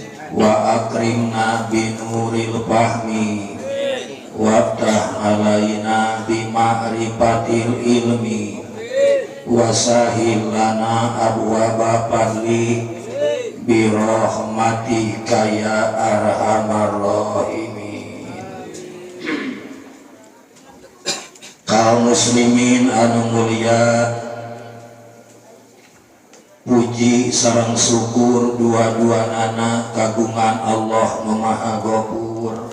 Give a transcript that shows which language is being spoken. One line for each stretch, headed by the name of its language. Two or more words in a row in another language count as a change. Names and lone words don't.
Arabic: وأكرمنا بنور الفهم وافتح علينا بمعرفة العلم وسهل لنا أبواب فضل برحمتك يا أرحم الراحمين.
Sundanese: Kaum muslimin anu mulia, puji sareng syukur dua-duanana kagungan Allah nu Maha Ghafur.